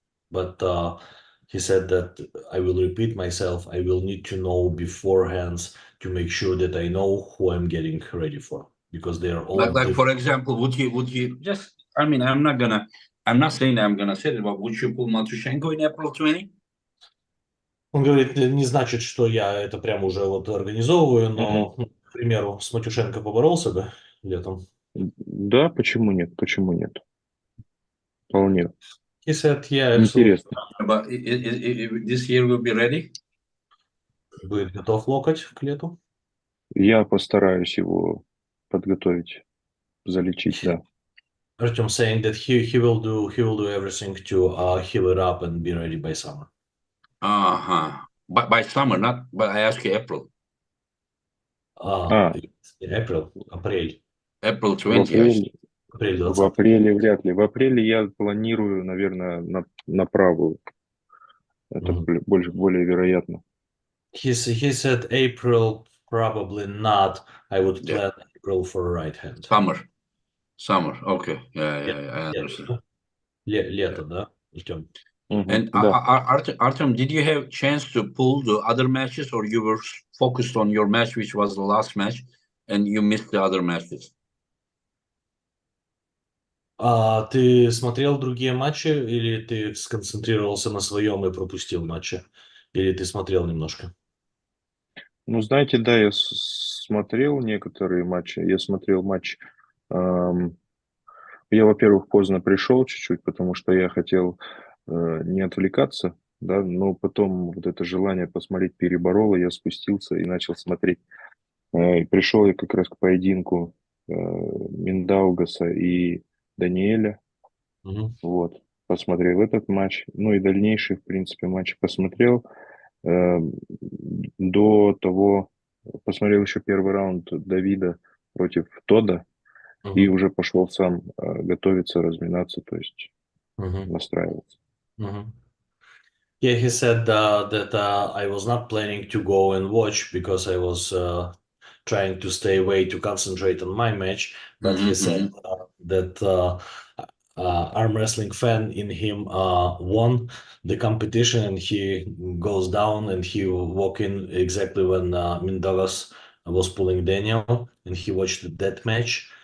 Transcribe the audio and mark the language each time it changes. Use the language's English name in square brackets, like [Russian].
[English] But he said that I will repeat myself. I will need to know beforehand to make sure that I know who I'm getting ready for, because they are all Like for example, would you just? I mean, I'm not saying that I'm gonna say it, but would you pull Matushenko in April 20? [Russian] Он говорит, не значит, что я это прям уже вот организовываю, но, к примеру, с Матюшенко поборолся бы летом. Да, почему нет? Почему нет? Вполне. [English] He said, yeah, [Russian] Интересно. [English] But this year will be ready. [Russian] Будет готов локоть к лету. Я постараюсь его подготовить, залечить, да. [English] Artyom saying that he will do everything to heal it up and be ready by summer. But by summer, not. But I ask you April. April, апрель. April [Russian] В [English] 20. [Russian] апреле вряд ли. В апреле я планирую, наверное, на правую. Это более вероятно. [English] He said April, probably not. I would plan April for right hand. Summer. Okay. Yeah, I understand. [Russian] Лето, да? Ждем. [English] And Artyom, did you have chance to pull the other matches, or you were focused on your match, which was the last match, and you missed the other matches? [Russian] Ты смотрел другие матчи, или ты сконцентрировался на своем и пропустил матчи? Или ты смотрел немножко? Ну, знаете, да, я смотрел некоторые матчи. Я смотрел матч... Я, во-первых, поздно пришел чуть-чуть, потому что я хотел не отвлекаться да, но потом вот это желание посмотреть перебороло, я спустился и начал смотреть. И пришел я как раз к поединку Миндаугаса и Даниэля, Мгм. вот, посмотрел этот матч, ну и дальнейшие, в принципе, матчи посмотрел. Э, До того посмотрел еще первый раунд Давида против Тода и Мгм. уже пошел сам готовиться, разминаться, то есть Мгм. настраиваться. Мгм. [English] Yeah, he said that I was not planning to go and watch because I was trying to stay away to concentrate on my match. But he said Mm-hmm, that arm wrestling fan in him won the competition, and he goes down and he walk in exactly when Mindaugas was pulling Daniel, and he watched that match.